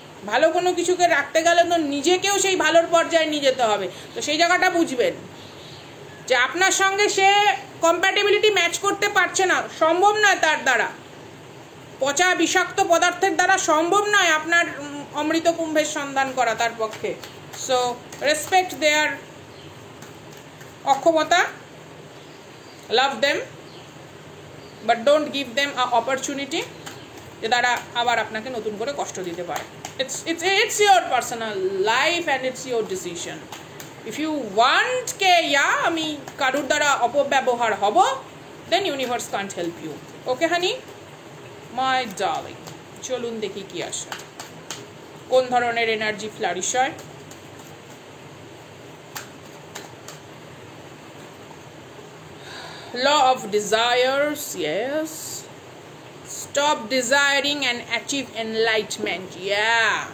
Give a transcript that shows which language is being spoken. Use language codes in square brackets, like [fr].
[bn] ভালো কোনো কিছুকে রাখতে গেলে তো নিজেকেও সেই ভালোর পর্যায়ে নিয়ে যেতে হবে, তো সেই জায়গাটা বুঝবেন যে আপনার সঙ্গে সে কম্প্যাটিবিলিটি ম্যাচ করতে পারছে না, সম্ভব নয় তার দ্বারা, পচা বিষাক্ত পদার্থের দ্বারা সম্ভব নয় আপনার অমৃত কুম্ভের সন্ধান করা তার পক্ষে। [en] so respect their অক্ষমতা, love them, but don't give them a opportunity [bn] যে তারা আবার আপনাকে নতুন করে কষ্ট দিতে পারে। [en] It's your personal life and it's your decision. If you want ke [bn] আমি কারুর দ্বারা অপব্যবহার হব, [en] then universe can't help you. Okay honey, my darling, [bn] চলুন দেখি কি আসে, কোন ধরনের এনার্জি ফ্লারিশ হয়। [en] Law of desires, yes. Stop desiring and achieve enlightenment. Yeah.